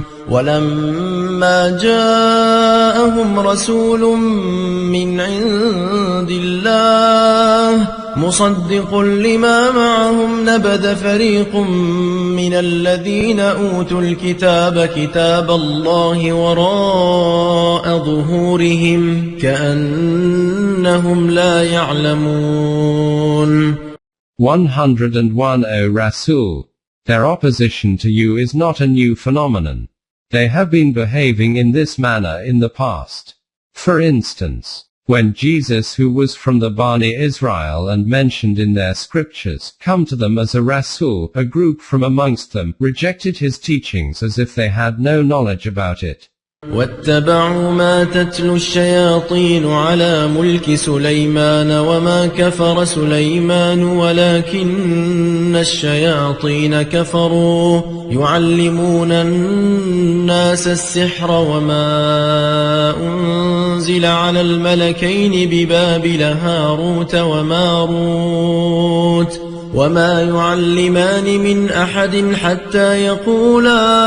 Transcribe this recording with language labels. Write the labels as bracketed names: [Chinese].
[Arabic] ولما جاءهم رسول من عند الله مصدق لما معهم نبذ فريق من الذين أوتوا الكتاب كتاب الله وراء ظهورهم كأنهم لا يعلمون. [English] 101 O Rasul, their opposition to you is not a new phenomenon. They have been behaving in this manner in the past. For instance, when Jesus, who was from the Bani Israel and mentioned in their scriptures, come to them as a Rasul, a group from amongst them rejected his teachings as if they had no knowledge about it. [Arabic] واتبعوا ما تتلو الشياطين على ملك سليمان وما كفر سليمان ولكن الشياطين كفروا يعلمون الناس السحر وما أنزل على الملكين ببابل هاروت وماروت وما يعلمان من أحد حتى يقولا